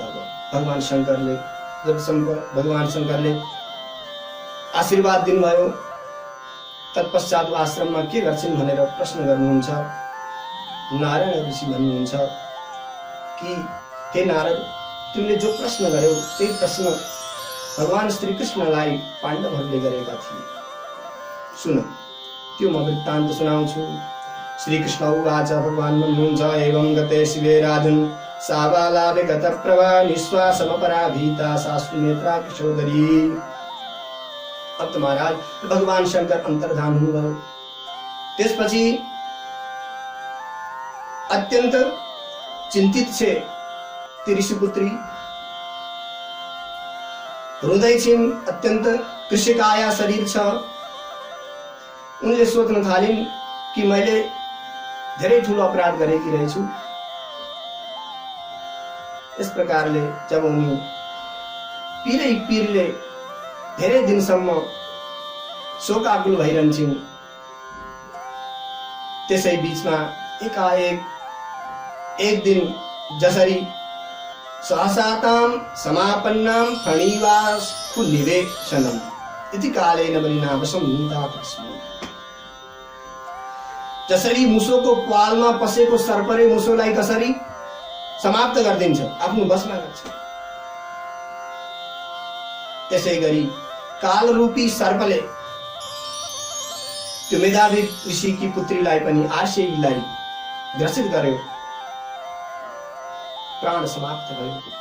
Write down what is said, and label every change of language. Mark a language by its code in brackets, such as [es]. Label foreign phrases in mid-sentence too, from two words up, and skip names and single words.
[ne] अब भगवान शंकरले जब भगवान शंकरले आशीर्वाद दिनुभयो, तत्पश्चात आश्रममा के गर्छिन् भनेर प्रश्न गर्नुहुन्छ। नारायण ऋषि भन्नुहुन्छ कि हे नारद, तिमीले जो प्रश्न गर्यौ त्यही प्रश्न भगवान श्री कृष्णलाई पाण्डवहरूले गरेका थिए। सुन, त्यो म वृत्तान्त सुनाउँछु। [sa] श्री कृष्ण उवाच, [ne] भगवान भन्नुहुन्छ, [sa] एवं गते शिवे राधुन सा बाला विगत प्रभा निश्वासमपराभीता साश्रुनेत्रा किशोदरी। [hi] अब तो [ne] महाराज भगवान शंकर अंतर्धान हुनुभयो। त्यसपछि अत्यंत चिन्तित छे ती ऋषिपुत्री, रुँदै छिन्, अत्यंत कृषिकाया शरीर छ। उनले सोच्न थालिन् कि मैले धेरै ठूलो अपराध गरेकी रहेछु। यस प्रकारले जब उनी पीरले धेरै दिनसम्म शोकाकुल भइरहन्छन्, त्यसै बीचमा एकाएक एक दिन जसरी [sa] सहसातां समापन्नां फणिवास्तु निवेक्षणम् इति कालेन बलिनावशं नीतातस्मै। [ne] जसरी मुसोको पालमा पसेको सर्पले मुसोलाई कसरी समाप्त गरिदिन्छ, आफ्नो बसमा गर्छ, त्यसै गरी कालरूपी सर्पले त्यो मेधावी ऋषि की पुत्रीलाई पनि आर्षेयीलाई ग्रसित गर्यो, प्राण समाप्त भयो।